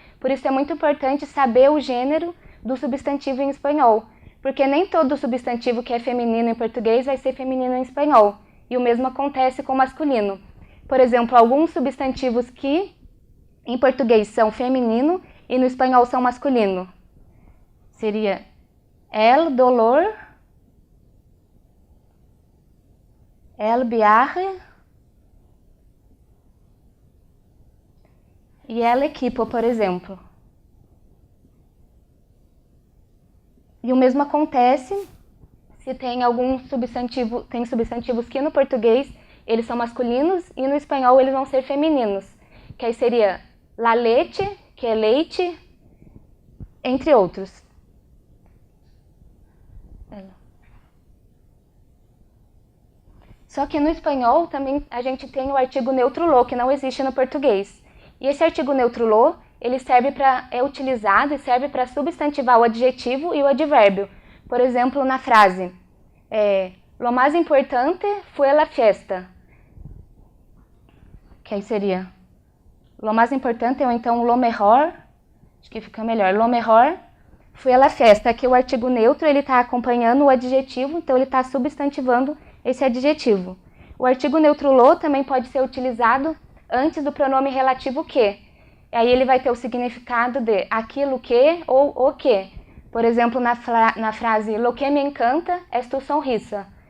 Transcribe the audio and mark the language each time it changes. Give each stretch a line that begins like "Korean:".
Portuguese: Por isso é muito importante saber o gênero do substantivo em espanhol, porque nem todo substantivo que é feminino em português vai ser feminino em espanhol. E o mesmo acontece com o masculino. Por exemplo, alguns substantivos que em português são feminino e no espanhol são masculino. Seria el dolor, el viaje e el equipo, por exemplo. E o mesmo acontece se tem algum substantivo, tem substantivos que no português eles são masculinos e no espanhol eles vão ser femininos, que aí seria la leche, que é leite, entre outros. Só que no espanhol também a gente tem o artigo neutro lo, que não existe no português. E esse artigo neutro lo, ele é utilizado e serve para substantivar o adjetivo e o advérbio. Por exemplo, na frase,
Spanish: lo más importante fue la fiesta.
Portuguese: Que aí seria,
Spanish: lo más importante
Portuguese: ou então
Spanish: lo mejor,
Portuguese: acho que fica melhor,
Spanish: lo mejor fue la fiesta.
Portuguese: Aqui o artigo neutro, ele está acompanhando o adjetivo, então ele está substantivando esse adjetivo. O artigo neutro lo também pode ser utilizado antes do pronome relativo que. Aí ele vai ter o significado de aquilo que ou o que. Por exemplo, na frase
Spanish: lo que me encanta es tu sonrisa.